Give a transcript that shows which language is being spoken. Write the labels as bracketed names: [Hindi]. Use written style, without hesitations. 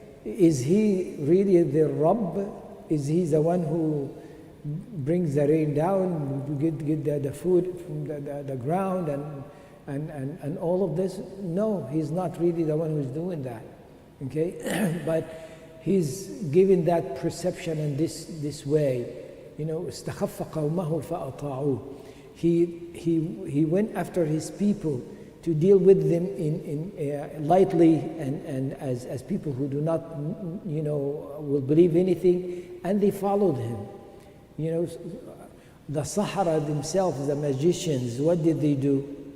[English] Is he really the Rabb? Is he the one who brings the rain down, get the food from the ground and all of this? No, he's not really the one who's doing that. Okay, but he's given that perception in this way. You know, [Arabic] استخف قومه فأطاعوه. [English] He went after his people to deal with them in lightly and as people who do not, you know, will believe anything, and they followed him. You know, the Sahara themselves, the magicians, what did they do?